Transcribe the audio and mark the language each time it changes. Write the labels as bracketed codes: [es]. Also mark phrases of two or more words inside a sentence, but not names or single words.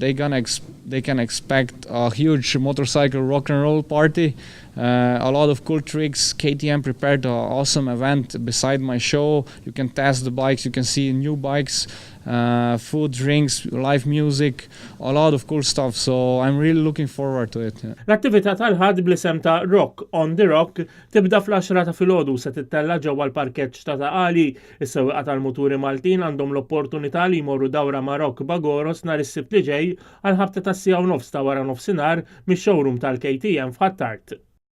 [en] They can expect a huge motorcycle rock and roll party, a lot of cool tricks. KTM prepared an awesome event beside my show. You can test the bikes, you can see new bikes, food, drinks, live music, a lot of cool stuff. So I'm really looking forward to it. [mt] L-attività tal-ħad bl-isem ta' Rock on the Rock tibda fl-10 ta' filgħodu se tittella ġewwa l-parkeġġ ta' Taqali. Is-sewwieqa tal-muturi Maltin għandhom l-opportunità li jmorru dawra ma' Rock Bagoros nhar is-Sibt li ġej għal ħabta tas-sija u nofs ta' wara nofsinhar mix-showroom tal-KTM f'Ħattart.